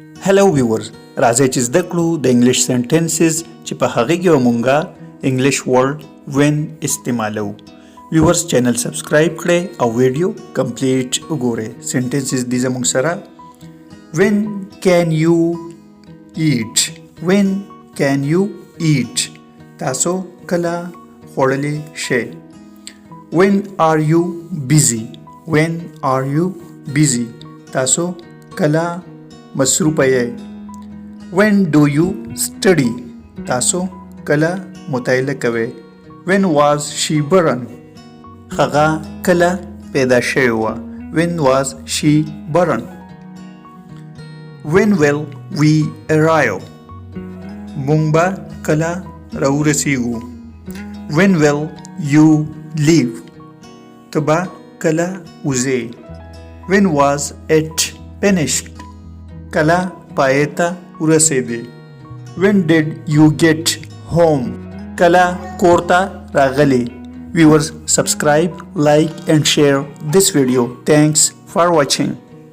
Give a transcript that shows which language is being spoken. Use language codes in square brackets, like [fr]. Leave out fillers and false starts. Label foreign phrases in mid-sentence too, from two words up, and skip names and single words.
[en] Hello viewers, [ps] راځئ چې زده کړو د [en] English sentences [ps] چې په هغه کې مونږه [en] English word [ps] when استعمالو. [en] viewers channel subscribe [ps] کړئ او [en] video complete [ps] وګورئ. سنټنسز دي زموږ سره. [en] when can you eat? when can you eat? [ps] تاسو کله خوړلی شئ. [en] when are you busy? when are you busy? [ps] تاسو کله مصروفه یې. [en] when do you study? [ps] تاسو کله مطالعه کوئ. [en] when was she born? [ps] هغه کله پیدا شوې وه. [en] when was she born? when will we arrive? [ps] مونږ به کله راورسیږو. [en] when will you leave? [ps] ته به کله وځې. [en] when was it finished? [ps] کله پای ته ورسېدې. [en] when did you get home? [ps] کله کور ته راغلې. [en] viewers subscribe, like and share this video. Thanks for watching.